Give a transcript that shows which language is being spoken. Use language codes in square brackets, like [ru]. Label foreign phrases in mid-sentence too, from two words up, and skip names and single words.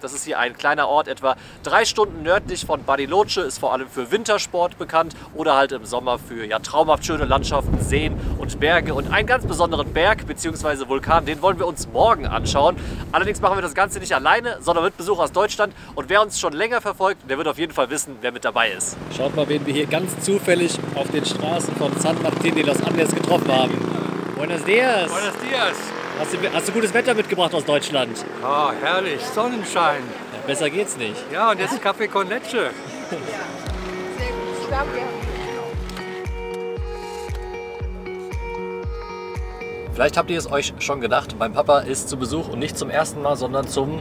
[de] Das ist hier ein kleiner Ort, etwa 3 Stunden nördlich von Bariloche, ist vor allem für Wintersport bekannt oder halt im Sommer für traumhaft schöne Landschaften, Seen und Berge. Und einen ganz besonderen Berg bzw. Vulkan, den wollen wir uns morgen anschauen. Allerdings machen wir das Ganze nicht alleine, sondern mit Besuch aus Deutschland. Und wer uns schon länger verfolgt, der wird auf jeden Fall wissen, wer mit dabei ist. Schaut mal, wen wir hier ganz zufällig auf den Straßen von San Martín de los Andes getroffen haben. [es] Buenos dias! Buenos dias! [de] Hast du gutes Wetter mitgebracht aus Deutschland? Oh, herrlich, Sonnenschein. Ja, besser geht's nicht. Ja, und jetzt Kaffee [es] con Leche. [de] Sehr gut. Ich glaube, Vielleicht habt ihr es euch schon gedacht, mein Papa ist zu Besuch und nicht zum ersten Mal, sondern zum